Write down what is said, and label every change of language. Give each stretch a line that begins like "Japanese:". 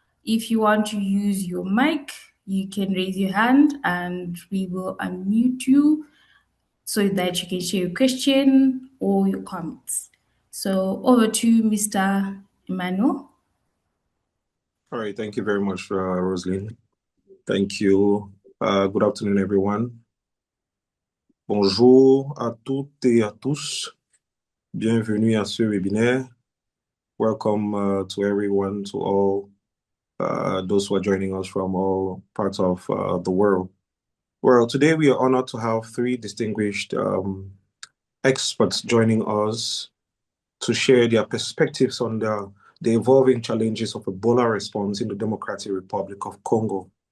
English: If you want to use your mic, you can raise your hand and we will unmute you so that you can share your question or your comments. So over to Mr. Emmanuel. All right, thank you very much, Rosaline. Thank you. Good afternoon, everyone.
French: Bonjour à toutes et à tous. Bienvenue à ce webinaire.
English: Welcome to everyone, to all those who are joining us from all parts of the world. Well, today we are honored to have three distinguished experts joining us to share their perspectives on the evolving challenges of Ebola response in the Democratic Republic of Congo.